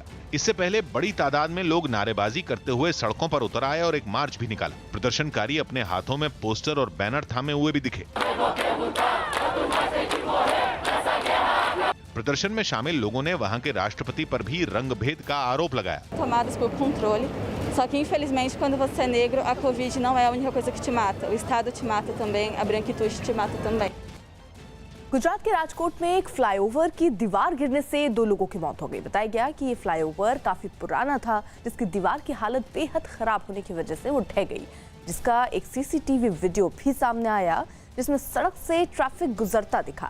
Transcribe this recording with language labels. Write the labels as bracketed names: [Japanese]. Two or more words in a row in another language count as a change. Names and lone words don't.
[Hindi] इससे पहले बड़ी तादाद में लोग नारेबाजी करते हुए सड़कों पर उतर आए और एक मार्च भी निकाला। प्रदर्शनकारी अपने हाथों में पोस्टर और बैनर थामे हुए भी दिखे। प्रदर्शन में शामिल लोगों ने वहां के राष्ट्रपति पर भी रंगभेद का आरोप लगाया। [Portuguese] Tomadas por controle, só que infelizmente quando você é negro, a Covid não é a única coisa que te mata. O Estado te mata também, a branquitude te mata também. [Hindi] गुजरात के राजकोट में एक फ्लाईओवर की दीवार गिरने से 2 लोगों की मौत हो गई। बताया गया कि ये फ्लाईओवर काफी पुराना था, जिसकी दीवार की हालत बेहद खराब होने की वजह से वो ढह गई, जिसका एक [English] CCTV video [Hindi] भी सामने आया, जिसमें सड़क से ट्रैफिक गुजरता दिखा।